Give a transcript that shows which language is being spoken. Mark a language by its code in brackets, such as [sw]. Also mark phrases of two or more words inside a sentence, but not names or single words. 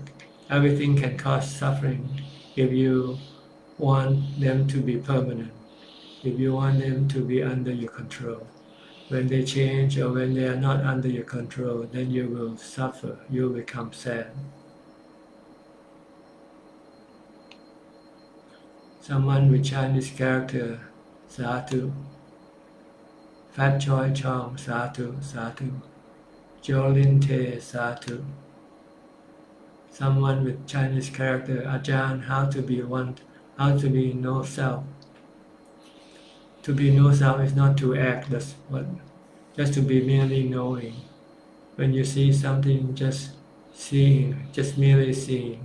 [en] Everything can cause suffering if you want them to be permanent, if you want them to be under your control. When they change or when they are not under your control, then you will suffer, you will become sad. Someone with Chinese character, Sadhu. Fat Choi Chong, [pi] Sadhu, Sadhu. [en] Jolin Te, Sadhu. Someone with Chinese character, Ajahn, how to be one, how to be no self. To be no self is not to act, just to be merely knowing. When you see something, just seeing, just merely seeing.